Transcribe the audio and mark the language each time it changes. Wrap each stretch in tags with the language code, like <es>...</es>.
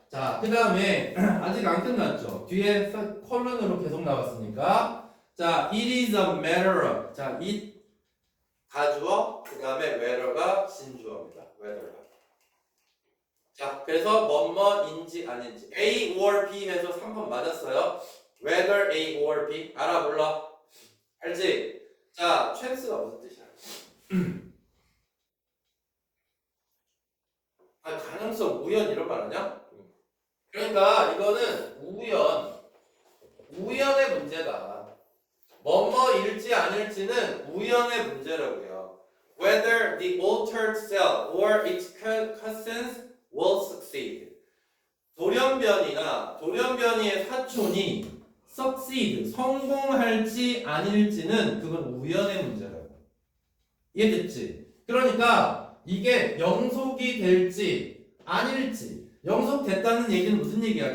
<ko>자, 그 다음에 아직 안 끝났죠. 뒤에 컬런으로 계속 나왔으니까</ko> <en>자, it is a matter of.</en> <ko>자, it 가주어, 그 다음에 whether가 진주어입니다. whether가. 자, 그래서 뭐뭐인지 아닌지 A or B 해서 3번 맞았어요.</ko> <en>whether A or B</en> <ko>알아 몰라? 알지? 자, chance가 무슨 뜻이야? 아, 가능성, 우연 이런 말 아니야? 그러니까 이거는 우연의 문제다. 뭐뭐일지 아닐지는 우연의 문제라고요.</ko> <en>Whether the altered cell or its cousins will succeed.</en> <ko>돌연변이나 돌연변이의 사촌이 succeed, 성공할지 아닐지는 그건 우연의 문제라고. 이해됐지? 그러니까 이게 영속이 될지 아닐지, 영속됐다는 얘기는 무슨 얘기야?</ko>